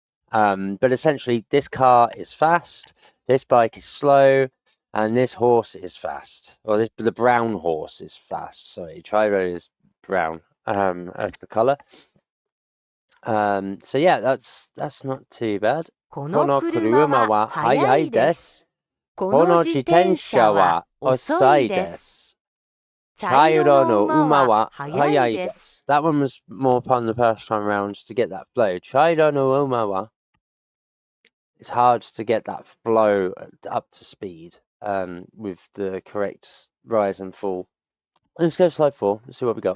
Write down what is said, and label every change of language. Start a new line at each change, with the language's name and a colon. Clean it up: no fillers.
English: But essentially, this car is fast, this bike is slow, and this horse is fast. Or the brown horse is fast. Sorry, Chiro is brown as the colour. So yeah, that's not too bad.
Japanese: この車は速いです。この自転車は遅いです。茶色の馬は速いです。
English: That one was more fun the first time round to get that flow.
Japanese: 茶色の馬は
English: It's hard to get that flow up to speed with the correct rise and fall. Let's go to slide 4. Let's see what we got.